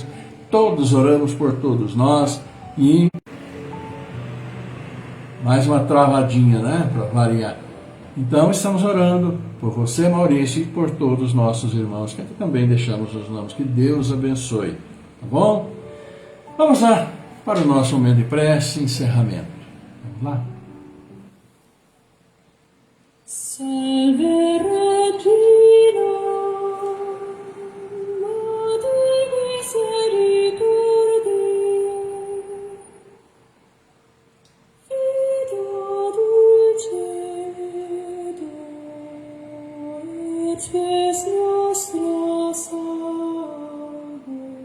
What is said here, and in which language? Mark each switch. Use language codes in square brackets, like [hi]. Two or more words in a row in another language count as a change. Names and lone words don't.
[pt] Todos oramos por todos nós. E mais uma travadinha, né, para variar. Então estamos orando por você, Maurício, e por todos os nossos irmãos, que aqui também deixamos os nomes. Que Deus abençoe, tá bom? Vamos lá para o nosso momento de prece e encerramento. Vamos lá? [la] Salve Regina, Madre Misericordiae, Vida dulcedo, et spes nostra salve.